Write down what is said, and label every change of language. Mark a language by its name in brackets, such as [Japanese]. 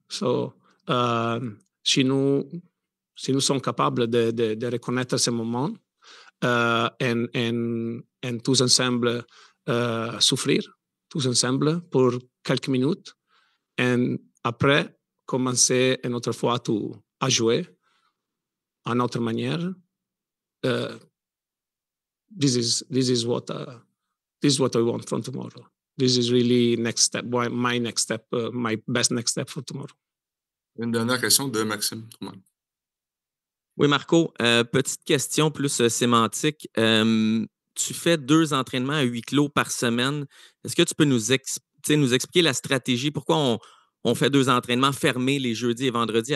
[French] So, si nous sommes capables de reconnaître ces moments et tous ensemble souffrir, tous ensemble pour quelques minutes. Et après, commencer une autre fois à jouer à notre manière. [English] This is what I want from tomorrow. This is really next step. My next step, my best next step for tomorrow. [French] Une dernière question de Maxime Truman. Oui, Marco, petite question plus sémantique. Tu fais 2 entraînements à huis clos par semaine. Est-ce que tu peux nous expliquer la stratégie? Pourquoi on fait 2 entraînements fermés les jeudis et vendredis?